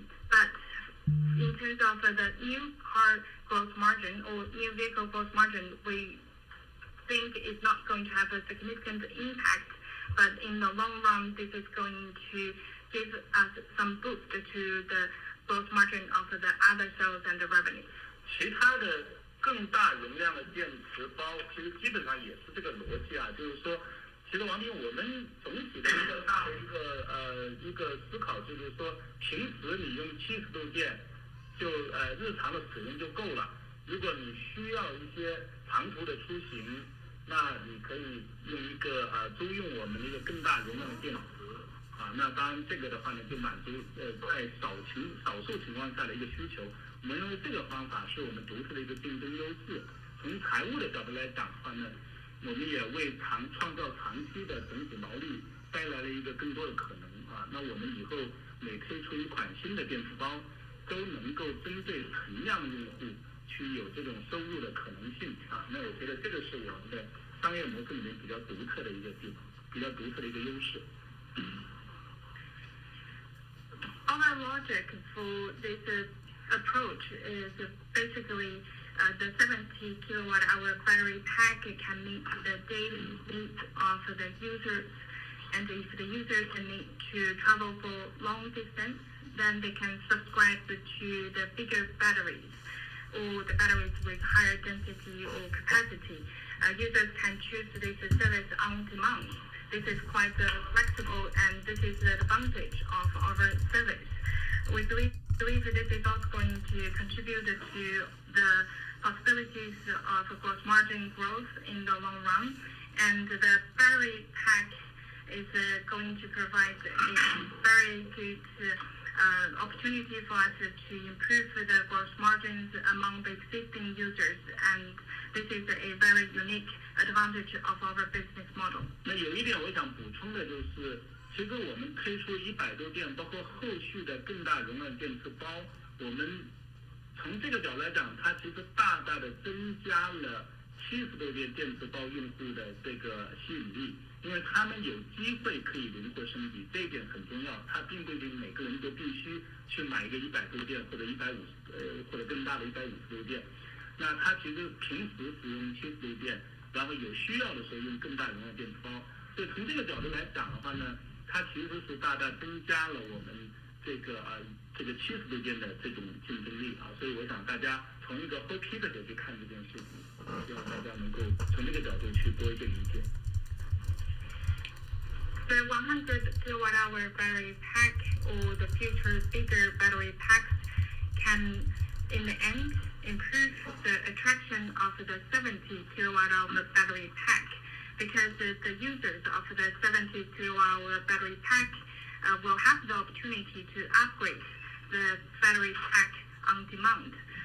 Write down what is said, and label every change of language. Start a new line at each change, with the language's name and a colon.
English: But in terms of the new car gross margin or new vehicle gross margin, we think it's not going to have a significant impact. But in the long run, this is going to give us some boost to the gross margin of the other sales and the revenue.
Chinese: 其他的更大容量的电池包，其实基本上也是这个逻辑啊，就是说，其实王斌，我们总体的一个大的一个思考就是说，平时你用70度电就日常的使用就够了。如果你需要一些长途的出行，那你可以用一个租用我们的一个更大容量的电池。那当然这个的话呢，就满足在少数情况下的一个需求。我们认为这个方法是我们独特的一个竞争优势。从财务的角度来讲的话呢，我们也为创造长期的整体毛利带来了一个更多的可能那我们以后每推出一款新的电池包，都能够针对存量用户去有这种收入的可能性那我觉得这个是我们的商业模式里面比较独特的一个地方，比较独特的一个优势。
English: Our logic for this approach is basically the 70 kilowatt hour battery pack can meet the daily needs of the users. And if the users need to travel for long distance, then they can subscribe to the bigger batteries or the batteries with higher density or capacity. Users can choose this service on demand. This is quite flexible, and this is the advantage of our service. We believe this is also going to contribute to the possibilities of gross margin growth in the long run. And the battery pack is going to provide a very good opportunity for us to improve the gross margins among the existing users, and this is a very unique advantage of our business model.
Chinese: 那有一点我想补充的就是，其实我们推出100度电，包括后续的更大容量电池包，我们从这个角度来讲，它其实大大的增加了70度电电池包用户的这个吸引力。因为他们有机会可以灵活升级，这一点很重要。它并不一定每个人都必须去买一个100度电或者或者更大的150度电。那他其实平时使用70度电，然后有需要的时候用更大容量电池包。所以从这个角度来讲的话呢，它其实是大大增加了我们这个70度电的这种竞争力所以我想大家从一个 OP 的角度去看这件事情，希望大家能够从这个角度去多一个理解。
English: The 100 kilowatt hour battery pack or the future bigger battery packs can, in the end, improve the attraction of the 70 kilowatt hour battery pack, because the users of the 70 kilowatt hour battery pack will have the opportunity to upgrade the battery pack on demand.